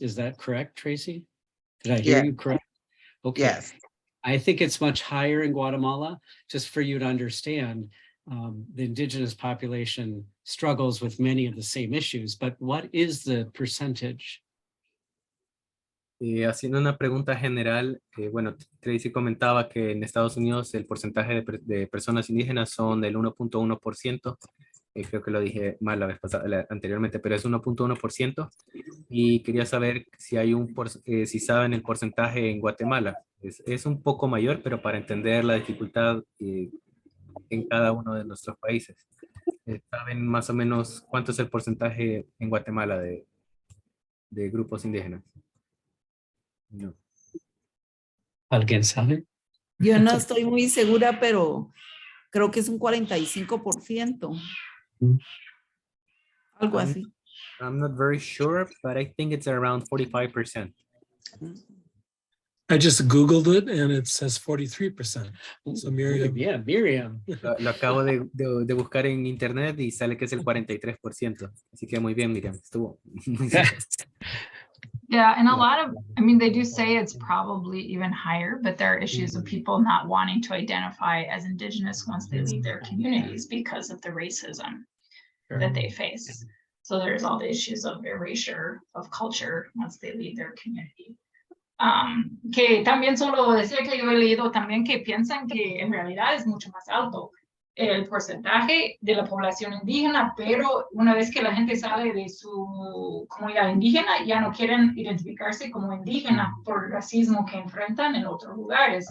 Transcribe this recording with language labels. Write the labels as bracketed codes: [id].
[en] Is that correct, Tracy? Did I hear Yeah. you correct? Okay. Yes. I think it's much higher in Guatemala, just for you to understand. The indigenous population struggles with many of the same issues, but what is the percentage? [es] Haciendo una pregunta general, bueno, Tracy comentaba que en Estados Unidos el porcentaje de personas indígenas son del 1.1%. Creo que lo dije mal la vez pasada, anteriormente, pero es 1.1%. Y quería saber si hay si saben el porcentaje en Guatemala. Es un poco mayor, pero para entender la dificultad en cada uno de nuestros países. ¿Saben más o menos cuánto es el porcentaje en Guatemala de grupos indígenas? No. ¿Alguien sabe? Yo no estoy muy segura, pero creo que es un 45%. Algo así. [en] I'm not very sure, but I think it's around 45%. I just Googled it and it says 43%. So Miriam. Yeah, Miriam. [es] Lo acabo de buscar en internet y sale que es el 43%. Así que muy bien, Miriam. Estuvo muy bien. [en] Yeah, and a lot of, I mean, they do say it's probably even higher, but there are issues of people not wanting to identify as Indigenous once they leave their communities because of the racism that they face. So there's all the issues of erasure of culture once they leave their community. [es] Que también solo decía que yo he leído también que piensan que en realidad es mucho más alto el porcentaje de la población indígena, pero una vez que la gente sale de su comunidad indígena, ya no quieren identificarse como indígena por el racismo que enfrentan en otros lugares.